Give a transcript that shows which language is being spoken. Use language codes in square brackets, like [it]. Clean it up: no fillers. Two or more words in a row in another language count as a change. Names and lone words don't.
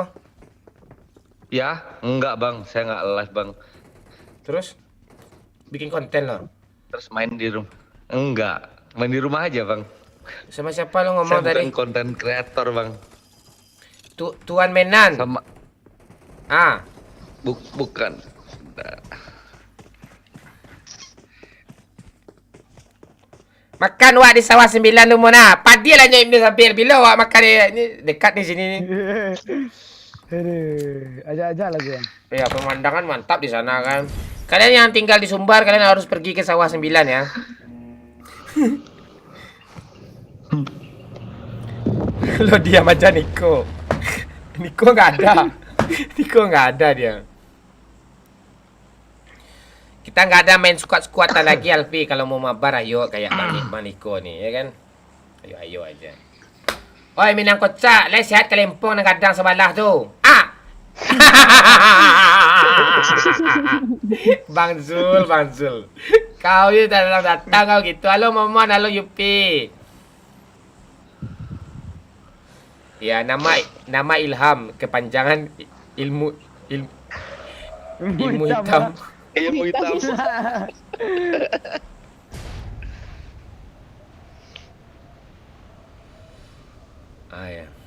[id] Ya, enggak, Bang. Saya enggak live, Bang. Terus? Bikin konten lo? Terus main di rumah. Enggak, main di rumah aja, Bang. Sama siapa lo ngomong Saya tadi? bukan konten kreator, Bang. Tuan Menan? Sama bukan. [min] Makan wak di sawah 9 tu Mona. Padi lah nyai ni sampai bila wak makan ni dekat ni sini ni. [id] Ajak-ajak lagi Bang. Ya, pemandangan mantap di sana kan. Kalian yang tinggal di Sumbar, kalian harus pergi ke sawah 9 ya. Lo diam aja Niko. Niko nggak ada. Niko nggak ada dia. Kita nggak ada main squat-squatan lagi Alfi. Kalau mau mabar ayo kayak Bang Niko nih ya kan. Ayo aja. [min] Oi Minang kocak, lai sihat kelempong nang kadang sebelah tu. [id] Bang Zul. Kau ni datang kau gitu. Halo Momon, halo Yupi. Ya, nama Ilham, kepanjangan ilmu hitam. Ilmu hitam. Ya.